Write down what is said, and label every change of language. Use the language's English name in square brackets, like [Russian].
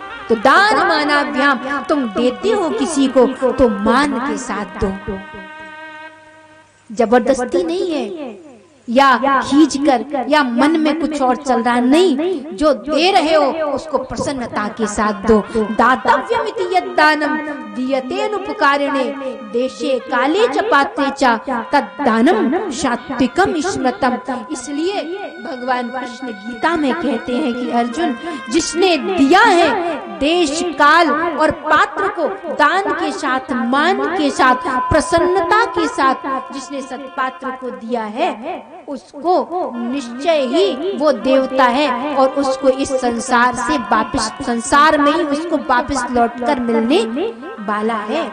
[Hindi] तो दान मानाभ्याम, तुम देते हो किसी को तो मान के साथ दो, जबरदस्ती नहीं है या खींच कर या मन में कुछ और चल रहा नहीं। जो दे रहे हो उसको प्रसन्नता के साथ दो। [Sanskrit] दातव्यमिति यद्दानम दीयतेनुपकारिणे देशे काले च पात्रे च तद्दानम सात्विकम स्मृतम। [Hindi] इसलिए भगवान कृष्ण गीता में कहते हैं कि अर्जुन, जिसने दिया है देश काल और पात्र को दान के साथ, मान के साथ, प्रसन्नता के साथ जिसने सत्पात्र को दिया है, उसको निश्चय ही वो देवता है, और उसको इस संसार से वापस, संसार में ही उसको वापस लौटकर मिलने वाला है।